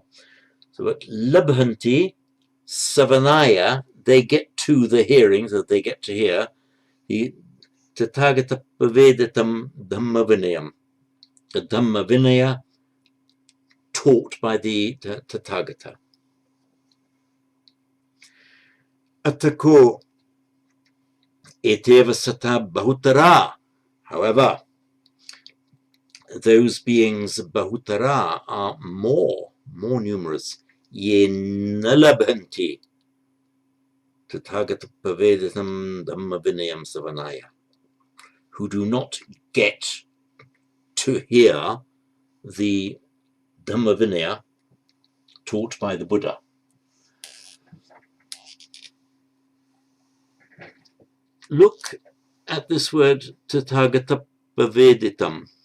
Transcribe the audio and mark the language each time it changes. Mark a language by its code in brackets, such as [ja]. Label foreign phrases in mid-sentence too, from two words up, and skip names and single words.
[en] So at [pi] Labhanti Savanaya, [en] they get to the hearing, so they get to hear the [pi] Tathagata Paveditam Dhamma Vinayam. [en] The Dhamma Vinaya taught by the Tathagata. [pi] Atako eteva sata bahutara. [en] However, those beings bahutara are more numerous. [pi] Ye nalabhanti tathagata paveditam dhamma vinayam savanaya, [en] who do not get to hear the Dhamma Vinaya taught by the Buddha. Look at this word [pi] tathagata paveditam.